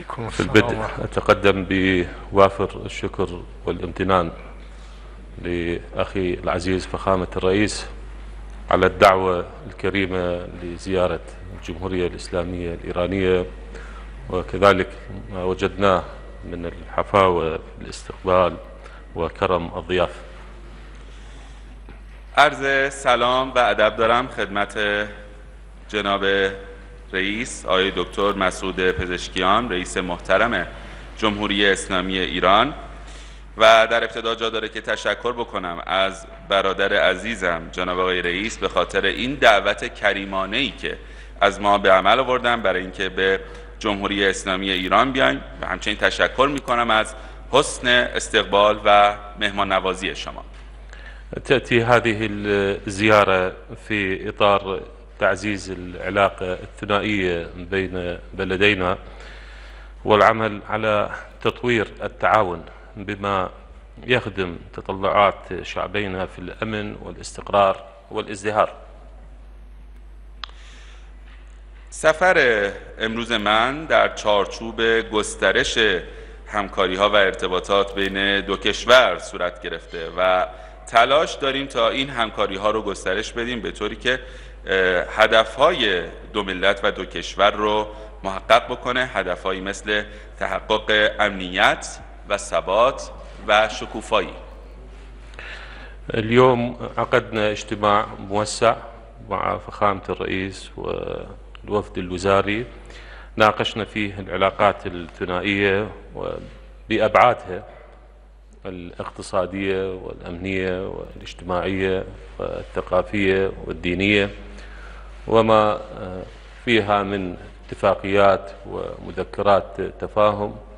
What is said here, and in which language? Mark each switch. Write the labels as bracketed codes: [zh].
[ar] في البدء أتقدم بوافر الشكر والامتنان لأخي العزيز فخامة الرئيس على الدعوة الكريمة لزيارة الجمهورية الإسلامية الإيرانية، وكذلك ما وجدناه من الحفاوة في الاستقبال وكرم الضيافة. [fa] عرض سلام و ادب دارم خدمت جناب رئیس آقای دکتر مسعود پزشکیان، رئیس محترم جمهوری اسلامی ایران، و در ابتدا جا داره که تشکر بکنم از برادر عزیزم جناب آقای رئیس به خاطر این دعوت کریمانه‌ای که از ما به عمل آوردن برای اینکه به جمهوری اسلامی ایران بیایم، و همچنین تشکر میکنم از حسن استقبال و مهمان نوازی شما. [ar] تأتي هذه الزيارة في إطار تعزيز العلاقة الثنائية بين بلدينا والعمل على تطوير التعاون بما يخدم تطلعات شعبينا في الأمن والاستقرار والازدهار. [fa] سفر امروز من در چارچوب گسترش همکاری‌ها و ارتباطات بین دو کشور صورت گرفته و تلاش داریم تا این همکاری‌ها رو گسترش بدیم به طوری که هدف‌های دو ملت و دو کشور رو محقق بکنه، هدف‌هایی مثل تحقق امنیت و ثبات و شکوفایی. [ar] اليوم عقدنا اجتماع موسع مع فخامة الرئيس والوفد الوزاري، ناقشنا فيه العلاقات الثنائية بأبعادها الاقتصادية والأمنية والاجتماعية والثقافية والدينية، وما فيها من اتفاقيات ومذكرات تفاهم،